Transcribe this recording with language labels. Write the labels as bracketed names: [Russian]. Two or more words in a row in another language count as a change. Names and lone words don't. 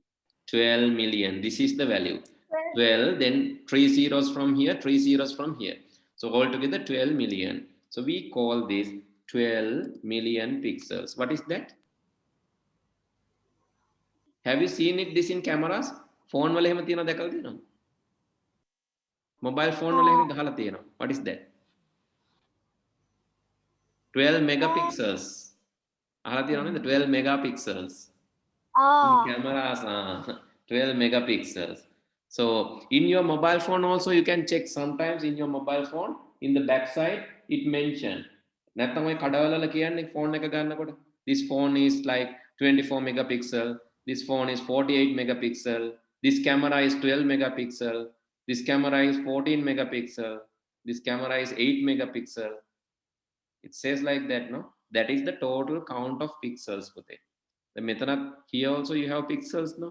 [English] 12 million. This is the value. 12, then 3 zeros from here, 3 zeros from here. So altogether 12 million. So we call this 12 million pixels. What is that? Have you seen this in cameras? [Sinhala] Phone වල එහෙම තියෙනවා දැකලා තියෙනවද? [English] Mobile phone [Sinhala] වල එහෙම ගහලා තියෙනවා. [English] What is that? 12 megapixels. [Sinhala] අහලා තියෙනවද නේද? [English] 12 megapixels. In cameras, 12 megapixels. So in your mobile phone also you can check. Sometimes in your mobile phone, in the back side it mentioned. [Sinhala] නැත්තම් ඔය කඩවලල කියන්නේ phone එක ගන්නකොට [English] this phone is like 24 megapixel, this phone is 48 megapixel, this camera is 12 megapixel, this camera is 14 megapixel, this camera is 8 megapixel. It says like that, no? That is the total count of pixels. The method here also you have pixels, no?